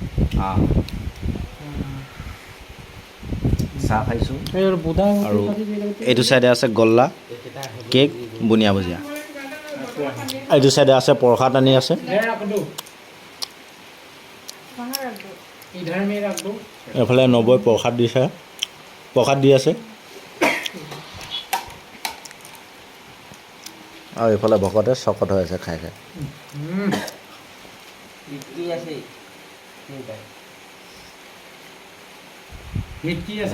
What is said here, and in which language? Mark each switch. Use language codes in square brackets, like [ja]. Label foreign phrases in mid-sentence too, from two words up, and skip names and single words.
[as] চাহ খাইছোঁ আৰু এইটো চাইডে আছে গল্লা কেক বুনিয়া ভুজিয়া এইটো চাইডে আছে প্ৰসাদ আনি আছে [hi] इधर में रख दो [as] এফালে নবৈ প্ৰসাদ দি আছে আৰু এইফালে ভকতে চকত হৈ আছে খাই খাই हिटकी আছে